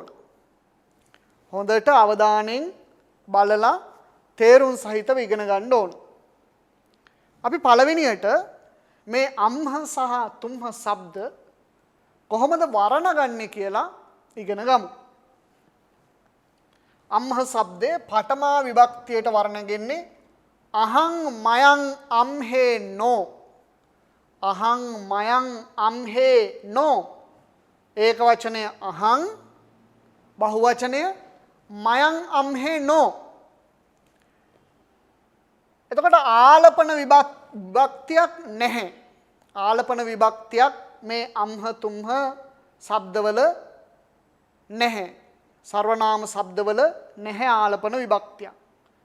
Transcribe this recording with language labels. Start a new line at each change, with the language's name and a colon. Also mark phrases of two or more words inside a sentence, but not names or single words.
Sinhala: හොඳට අවධානයෙන් බලලා තේරුම් සහිතව ඉගෙන ගන්න ඕන. අපි පළවෙනියට මේ අම්හ සහ තුම්හ શબ્ද කොහොමද වර්ණගන්නේ කියලා ඉගෙන ගමු. අම්හ શબ્දේ පඨමා විභක්තියට වර්ණගෙන්නේ
Pali: අහං මයං අම්හේ නෝ. අහං මයං අම්හේ නෝ.
Sinhala: ඒක වචනය අහං, බහුවචනය
Pali: මයං අම්හේ නෝ.
Sinhala: එතකොට ආලපන විභක්තියක් නැහැ. ආලපන විභක්තියක් මේ අම්හ තුම්හ શબ્දවල නැහැ. සර්වනාම શબ્දවල නැහැ ආලපන විභක්තියක්.